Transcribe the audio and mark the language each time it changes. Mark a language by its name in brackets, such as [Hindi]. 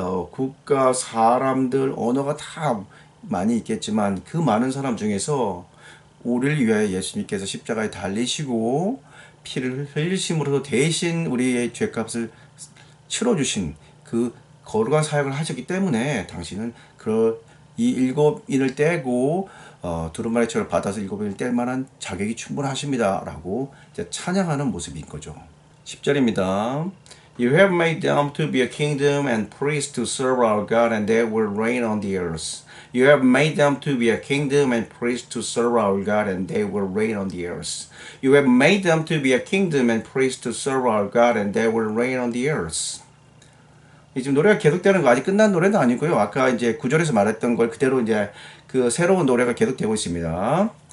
[Korean] 국가 사람들 언어가 다 많이 있겠지만 그 많은 사람 중에서 우리를 위하여 예수님께서 십자가에 달리시고 피를 흘리심으로써 대신 우리의 죄값을 치러주신 그 거룩한 사역을 하셨기 때문에 당신은 이 일곱 인을 떼고 두루마리처럼 받아서 일곱 인을 뗄 만한 자격이 충분하십니다. 라고 이제 찬양하는 모습인 거죠. 10절입니다. [English] You have made them to be a kingdom and priests to serve our God and they will reign on the earth. You have made them to be a kingdom and priests to serve our God and they will reign on the earth. You have made them to be a kingdom and priests to serve our God and they will reign on the earth. [Korean] 지금 노래가 계속되는 거 아직 끝난 노래도 아니고요. 아까 이제 9절에서 말했던 걸 그대로 이제 그 새로운 노래가 계속되고 있습니다.